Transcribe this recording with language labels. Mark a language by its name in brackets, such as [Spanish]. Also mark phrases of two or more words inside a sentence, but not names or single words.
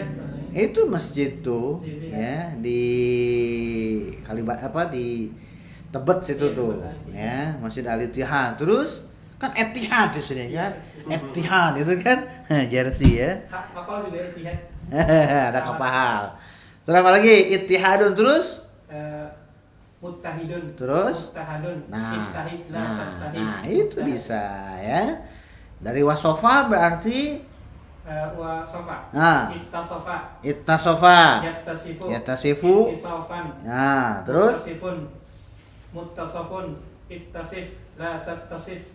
[Indonesian] Itu masjid tuh ya di di Tebet situ tuh ya, Masjid Al Ittihad. Terus kan Etihad di sini kan, Etihad itu kan jersey ya. Kapal juga ittihad. Ada kapal. Terus apa lagi? Ittihadun terus? [Arabic] Muttahidun. [Indonesian] Terus? [Arabic] Muttahadun. Ittahid, la tattahid. [Indonesian] Nah itu bisa ya. Dari wasofa berarti [Arabic] wasofa. Ittasofa. Ittasofa. Yattasifu. Yattasifu. Ittisofan. [Indonesian] Nah terus? [Arabic] Muttasifun. Muttasofun. Ittasif, la tattasif.